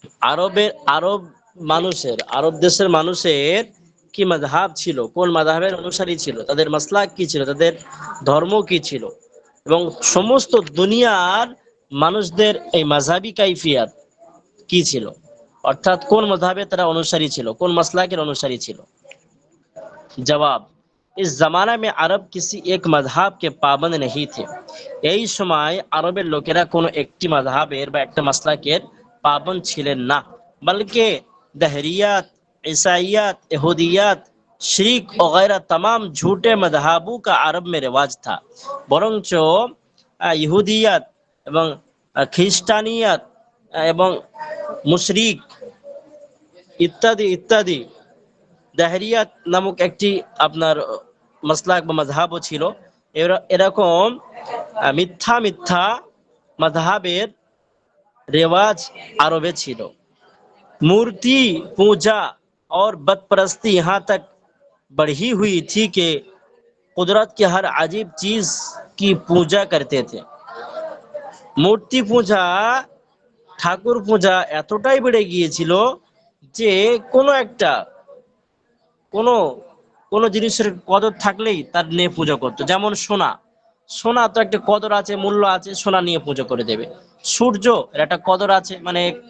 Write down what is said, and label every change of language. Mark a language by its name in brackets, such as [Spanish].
[Bangla] আরব দেশের মানুষের কি মাযহাব ছিল, কোন মাযহাবের অনুসারী ছিল, তাদের মাসলাক কি ছিল, তাদের ধর্ম কি ছিল, এবং সমস্ত দুনিয়ার মানুষদের এই মাযহাবী কাইফিয়াত কি ছিল, অর্থাৎ কোন মাযহাবে তারা অনুসারী ছিল, কোন মাসলাকের অনুসারী ছিল। [Hindi] जवाब, इस जमाना में अरब किसी एक मजहब के पाबंद नहीं थे। [Bangla] এই সময় আরবের লোকেরা কোনো একটি মাযহাবের বা একটা মাসলাকের পাবন্দ ছিলেন না, বলকে [Hindi] दहरियात, ईसाइयात, यहूदियात, शिरक वगैरह तमाम झूठे मजहबों का अरब में रिवाज था। [Bangla] বরঞ্চ ইহুদিয়াত এবং খ্রিস্টানিয়াত এবং মুশরিক ইত্যাদি ইত্যাদি দাহরিয়াত নামক একটি আপনার মাসলাক বা মাযহাবও ছিল। এরকম মিথ্যা মিথ্যা মাযহাবের রেওয়াজ আরবে ছিল। [Hindi] मूर्ति पूजा और बदपरस्ती यहाँ तक बढ़ी हुई थी कि कुदरत के हर अजीब चीज की पूजा करते थे। [Bangla] মূর্তি পূজা, ঠাকুর পূজা এতটাই বেড়ে গিয়েছিল যে কোনো কোনো জিনিসের কদর থাকলেই তার নিয়ে পূজা করতো। যেমন সোনা, সোনা তো একটা কদর আছে, মূল্য আছে, সোনা নিয়ে পুজো করে দেবে। সূর্য এর একটা কদর আছে, মানে